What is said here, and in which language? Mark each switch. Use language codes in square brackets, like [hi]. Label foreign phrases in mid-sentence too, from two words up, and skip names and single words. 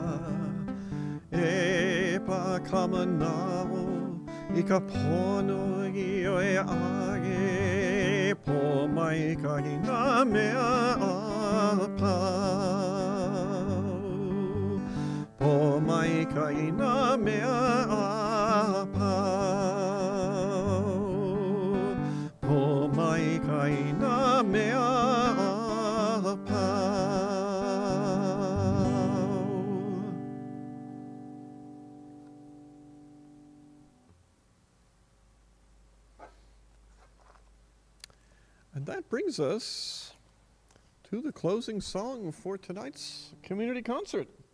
[haw] E pa kamanao I ka pono I oe age, po mai ka hina mea a pau. Po mai ka hina mea a pau. Po mai ka hina mea a pau. [en] And that brings us to the closing song for tonight's community concert.